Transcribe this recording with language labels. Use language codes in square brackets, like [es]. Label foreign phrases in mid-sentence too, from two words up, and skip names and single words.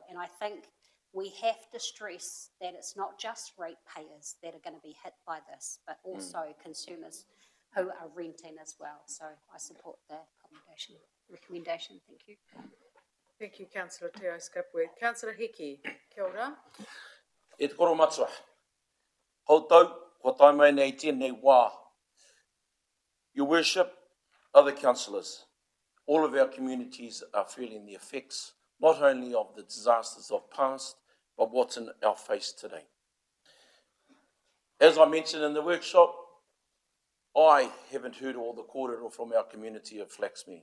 [en] And I think we have to stress that it's not just ratepayers that are going to be hit by this, but also consumers who are renting as well. So I support the recommendation. Thank you. Thank you, Councillor Teo Skipworth. Councillor Hickey. [mi] Kia ora. E te koro matua. Hau tau, ko tai mai nei tēnei wā. [en] Your Worship, other councillors, all of our communities are feeling the effects not only of the disasters of past, but what's in our face today. As I mentioned in the workshop, I haven't heard all the kōrero from our community of Flaxmere.